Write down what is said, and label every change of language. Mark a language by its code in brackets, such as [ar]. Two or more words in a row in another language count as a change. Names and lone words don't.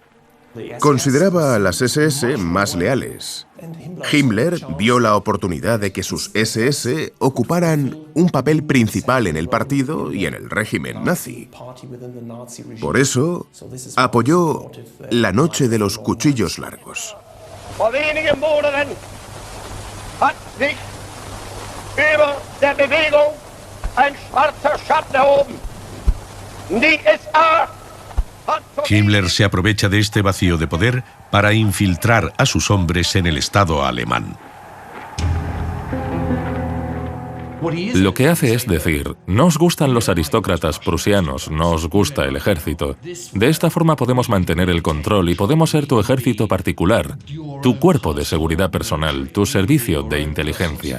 [es] Consideraba a las SS más leales. Himmler vio la oportunidad de que sus SS ocuparan un papel principal en el partido y en el régimen nazi. Por eso, apoyó la noche de los cuchillos largos. [de] Vor wenigen Monaten hat sich über der Bewegung ein schwarzer Schatten erhoben. Die SA hat [es] Himmler se aprovecha de este vacío de poder para infiltrar a sus hombres en el Estado alemán. Lo que hace es decir, no os gustan los aristócratas prusianos, no os gusta el ejército. De esta forma podemos mantener el control y podemos ser tu ejército particular, tu cuerpo de seguridad personal, tu servicio de inteligencia.